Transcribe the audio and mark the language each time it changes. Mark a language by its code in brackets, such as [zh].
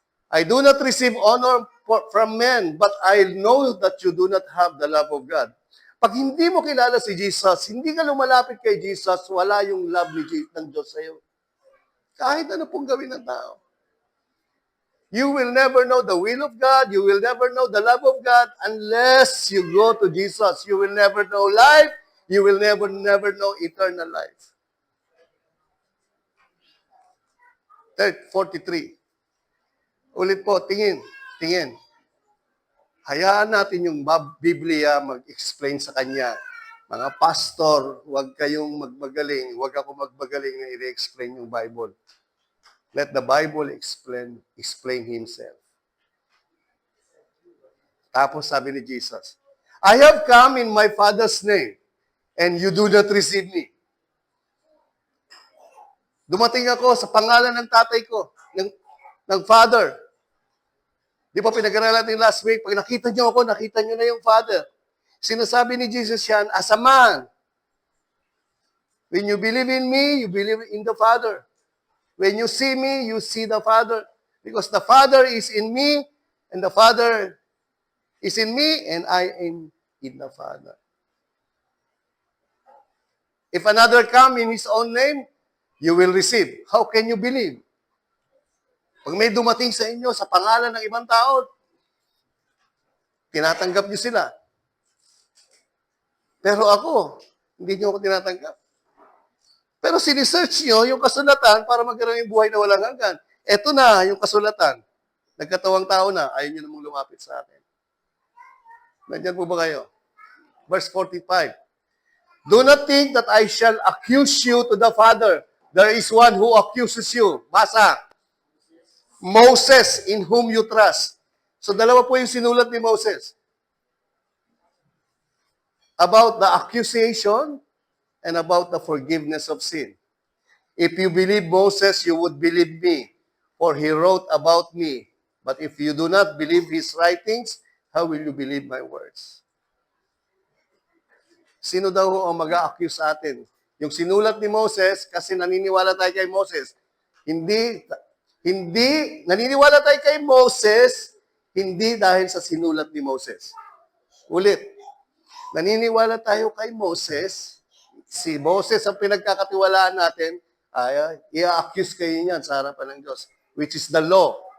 [en] I do not receive honor from men, but I know that you do not have the love of God. [tl] Pag hindi mo kilala si Jesus, hindi ka lumalapit kay Jesus, wala yung love ng Diyos sa'yo. Kahit ano pong gawin ng tao. [en] You will never know the will of God, you will never know the love of God unless you go to Jesus. You will never know life, you will never know eternal life. [tl] 43. Ulit po, tingin. Hayaan natin yung Biblia mag-explain sa kanya. Mga pastor, huwag kayong magmagaling, huwag ako magmagaling na i-explain yung Bible. [en] Let the Bible explain himself. [tl] Tapos sabi ni Jesus, [en] I have come in my Father's name, and you do not receive me. [tl] Dumating ako sa pangalan ng tatay ko, ng Father. Di ba pinag-aralan natin last week, pag nakita niyo ako, nakita niyo na yung Father. Sinasabi ni Jesus yan, [en] as a man. When you believe in me, you believe in the Father. When you see me, you see the Father. Because the Father is in me, and the Father is in me, and I am in the Father. If another come in his own name, you will receive. How can you believe? [tl] Pag may dumating sa inyo sa pangalan ng ibang tao, tinatanggap niyo sila. Pero ako, hindi niyo ako tinatanggap. Pero sinisearch nyo yung kasulatan para magkaroon yung buhay na walang hanggan. Eto na yung kasulatan. Nagkatawang tao na, ayaw nyo namang lumapit sa atin. Nandiyan po ba kayo? Verse 45. [en] Do not think that I shall accuse you to the Father. There is one who accuses you. Basa. [tl] Moses, [en] in whom you trust. [tl] So dalawa po yung sinulat ni Moses. [en] About the accusation and about the forgiveness of sin. If you believe Moses, you would believe me, for he wrote about me. But if you do not believe his writings, how will you believe my words? [tl] Sino daw ang mag-a-accuse sa atin? Yung sinulat ni Moses, kasi naniniwala tayo kay Moses. Hindi, naniniwala tayo kay Moses, hindi dahil sa sinulat ni Moses. Ulit, naniniwala tayo kay Moses, si Moses ang pinagkakatiwalaan natin, i-accuse kayo niyan sa harapan ng Diyos, [en] which is the law.